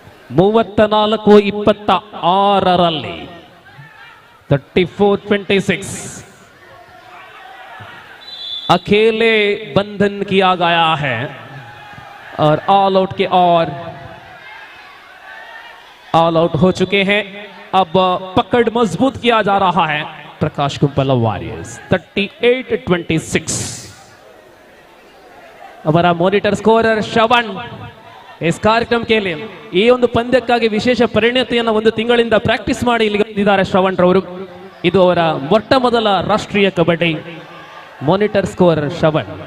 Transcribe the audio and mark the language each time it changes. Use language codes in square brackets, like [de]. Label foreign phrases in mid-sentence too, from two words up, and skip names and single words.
[hi] 34-26 34-26 अकेले बंधन किया गया है और [en] all out [hi] के और [en] all out [hi] हो चुके हैं। अब पकड़ मजबूत किया जा रहा है प्रकाश कुंपला वॉरियर्स 38-26। [kn] हमारा [en] monitor scorer [kn] ಶ್ರವಣ್ इस ಕಾರ್ಯಕ್ರಮಕ್ಕೆ ಈ ಒಂದು ಪಂದ್ಯಕ್ಕಾಗಿ ವಿಶೇಷ ಪರಿಣತಿಯನ್ನು ಒಂದು ತಿಂಗಳಿಂದ ಪ್ರಾಕ್ಟೀಸ್ ಮಾಡಿ ಇಲ್ಲಿ ಬಂದಿದ್ದಾರೆ ಶ್ರವಣ್ ರವರು। ಇದು ಅವರ ಮೊಟ್ಟ ಮೊದಲ ರಾಷ್ಟ್ರೀಯ ಕಬಡ್ಡಿ [en] monitor scorer [kn] ಶ್ರವಣ್।